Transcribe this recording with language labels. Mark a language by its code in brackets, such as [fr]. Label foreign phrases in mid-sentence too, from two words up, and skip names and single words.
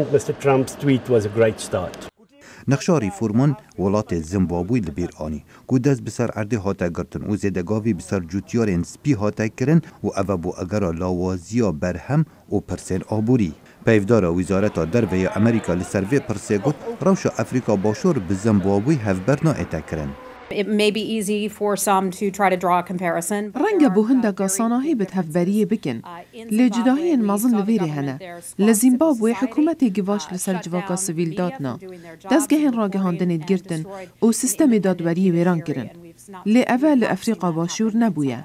[ku] Nexşa rîforman welatê Zimbabwe li bêr anî ku dest bi ser erdê hate girtin û zêdegavî bi ser cûtiyarên spî hate kirin û ev bû egera lawaziya berhem û pirsên aborî. Peyvdara Wîzareta Derve ya Amerîka li ser vê pirsê got rewşa Efrîka Başûr bi Zimbabwe hevber naête kirin. [en] It may be easy for some to try to draw a comparison. [ku] رنگا بو هندگا صناهی بد هفبریه بکن. لجداهی مازن لویره هنه. لزیمبابوی حکومتی گواش لسر جواکا سویل دادنا. دزگهین راگهاندن گرتن و سیستم دادوری ویران کرن. لی اول افریقا باشور نبویه.